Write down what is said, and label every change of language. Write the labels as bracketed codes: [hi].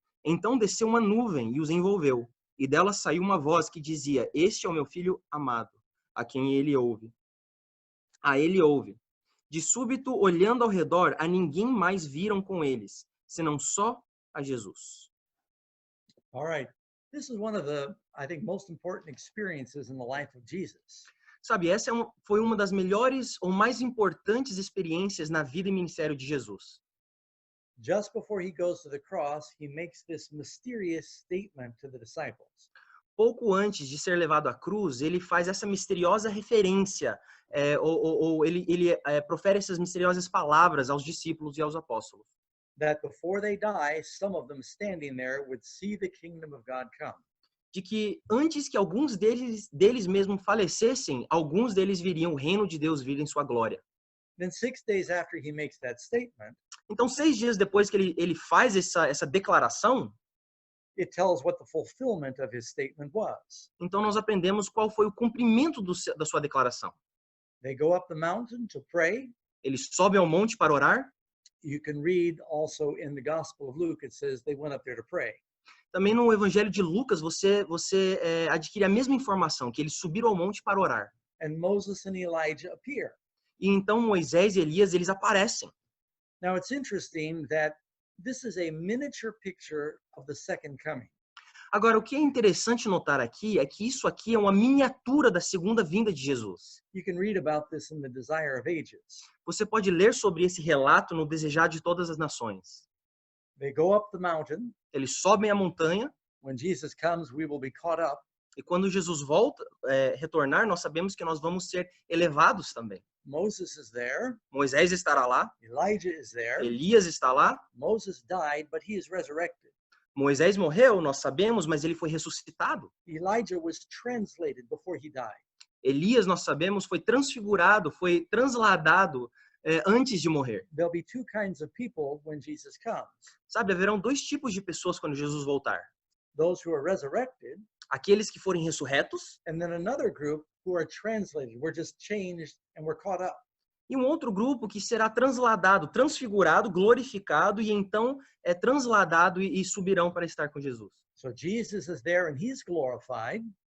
[pt] Então desceu uma nuvem e os envolveu, e dela saiu uma voz que dizia, este é o meu filho amado, a quem ele ouve. A ele ouve. De súbito, olhando ao redor, a ninguém mais viram com eles, senão só a Jesus. [en] All right. This is one of the, I think, most important experiences in the life of Jesus. [pt] Sabe, essa foi uma das melhores ou mais importantes experiências na vida e ministério de Jesus. [en] Just before he goes to the cross, he makes this mysterious statement to the disciples. [pt] Pouco antes de ser levado à cruz, ele faz essa misteriosa referência, ele profere essas misteriosas palavras aos discípulos e aos apóstolos. [en] That before they die, some of them standing there would see the kingdom of God come. [pt] De que antes que alguns deles mesmos falecessem, alguns deles viriam o reino de Deus vir em sua glória. [en] Then 6 days after he makes that statement, [pt] então 6 dias depois que ele faz essa declaração, [en] it tells what the fulfillment of his statement was. [pt] Então nós aprendemos qual foi o cumprimento da sua declaração. [en] They go up the mountain to pray. [pt] Eles sobem ao monte para orar. [en] You can read also in the Gospel of Luke, it says they went up there to pray. [pt] Também no Evangelho de Lucas, você adquire a mesma informação, que eles subiram ao monte para orar. [en] And Moses and Elijah appear. [pt] E então Moisés e Elias, eles aparecem. [en] Now it's interesting that this is a miniature picture of the second coming. [pt] Agora, o que é interessante notar aqui é que isso aqui é uma miniatura da segunda vinda de Jesus. [en] You can read about this in the Desire of Ages. [pt] Você pode ler sobre esse relato no Desejar de Todas as Nações. [en] They go up the mountain. [pt] Eles sobem a montanha. [en] When Jesus comes, we will be caught up. [pt] E quando Jesus volta, retornar, nós sabemos que nós vamos ser elevados também. [en] Moses is there. [pt] Moisés estará lá. [en] Elijah is there. [pt] Elias está lá. [en] Moses died, but he is resurrected. [pt] Moisés morreu, nós sabemos, mas ele foi ressuscitado. [en] Elijah was translated before he died. [pt] Elias, nós sabemos, foi transfigurado, foi transladado antes de morrer. [en] There'll be 2 kinds of people when Jesus comes. [pt] Sabe, haverão 2 tipos de pessoas quando Jesus voltar. [en] those who are resurrected, [pt] aqueles que forem ressurretos, [en] and then another group who are translated. We're just changed and we're caught up. [pt] e um outro grupo que será transladado, transfigurado, glorificado, e então é transladado e subirão para estar com Jesus. [en] So Jesus is there and he's glorified.